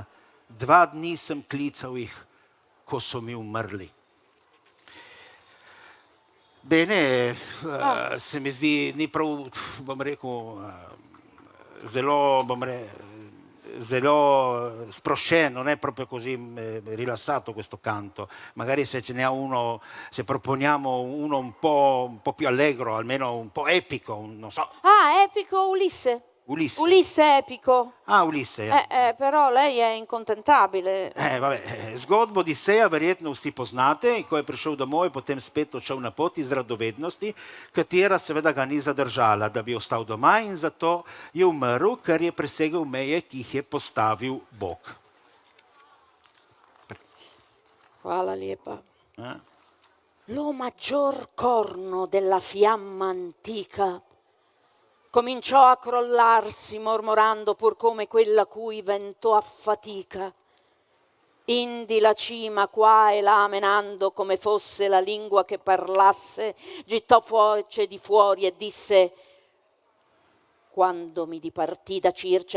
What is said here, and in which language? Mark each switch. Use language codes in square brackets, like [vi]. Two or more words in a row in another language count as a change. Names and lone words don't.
[sl] 2 dni sem klical jih, ko so mi umrli. Bene, se mi zdi, ni prav, bom rekel, zelo sprosceno, [it] non è proprio così rilassato questo canto. Magari se ce n'è uno, se proponiamo uno un po' più allegro, almeno un po' epico, non so. Ah, epico Ulisse. Ulisse. Ulisse epico. Ah, Ulisse. Però lei è incontentabile. [sl] Zgodbo Odiseja verjetno vsi poznate, ko je prišel domov, je potem spet odšel na pot iz radovednosti, katera seveda ga ni zadržala, da bi ostal doma in zato je umrl, ker je presegel meje, ki jih je postavil Bog. [hr] Hvala lijepa. [it] Lo maggior corno della fiamma antica cominciò a crollarsi mormorando pur come quella cui vento affatica. Indi la cima qua e là menando come fosse la lingua che parlasse, gittò voce di fuori e disse: quando mi dipartì da Circe